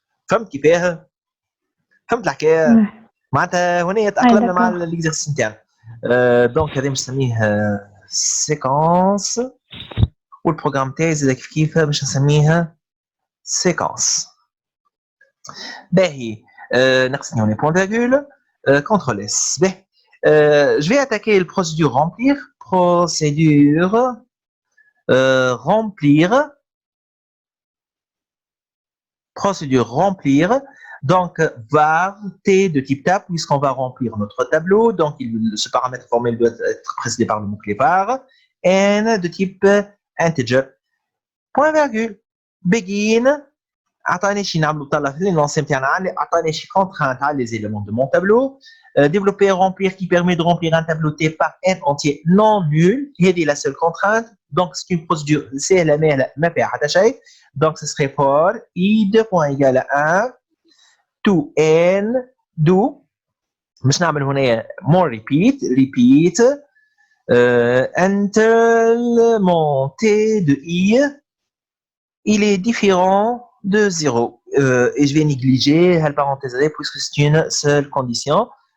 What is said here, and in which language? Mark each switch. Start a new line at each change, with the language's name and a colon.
Arabic: فهمت كيفاه؟ فهمت الحكايه معناتها هنا تاقلمنا مع ليكزارسيس نتاعنا. دونك هذا نسميه سيكونس والبروغرام تاعي زاد كيف باش نسميها séquence. باهي نقصني هنا point virgule CTRL S.
French: Je vais attaquer le procédure remplir. Procédure remplir. Procédure remplir. Donc var t de type tab puisqu'on va remplir notre tableau. Donc ce paramètre formel doit être précédé par le mot-clé var. N de type integer. Point virgule. Begin.
Arabic: عطاني شي نعملو طلع في لانسيم تاعنا عطاني شي contrainte على
French: les éléments de mon tableau. Développer et remplir qui permet de remplir un tableau T par n entier non nul.
Arabic: هذه
French: la seule contrainte. Donc c'est une procédure
Arabic: سهله ما فيها حتى شيء.
French: Donc ce serait for i2 point égale à 1 to n do.
Arabic: باش نعمل هنا
French: more repeat until mon T de i il est différent de 0 et je vais négliger la parenthèse puisque c'est une seule condition.